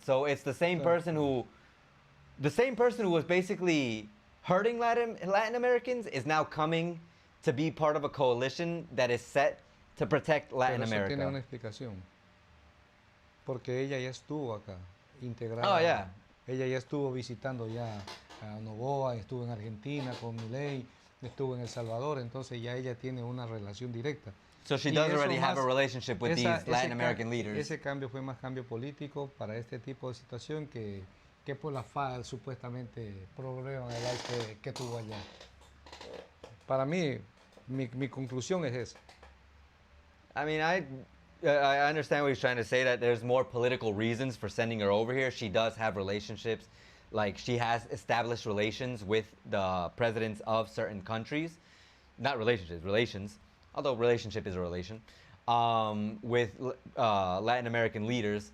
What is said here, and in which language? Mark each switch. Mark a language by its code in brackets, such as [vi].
[en] So it's the same person who was basically hurting Latin Americans is now coming to be part of a coalition that is set to protect Latin [es] Pero eso [en] America. [es] tiene una explicación. Porque ella ya estuvo acá, integrada. [en] Oh, yeah. [es] Ella ya estuvo visitando ya a Noboa, estuvo en Argentina con Milei, estuvo en El Salvador, entonces ya ella tiene una relación directa. [en] So she does already have a relationship with these Latin American leaders. [es] Ese cambio fue más cambio político para este tipo de situación que por la supuestamente problema de ICE que tuvo allá. Para mí, mi conclusión es esa. [en] I mean, I understand what he's trying to say, that there's more political reasons for sending her over here. She does have relationships, like she has established relations with the presidents of certain countries. Not relationships, relations, although relationship is a relation, with Latin American leaders.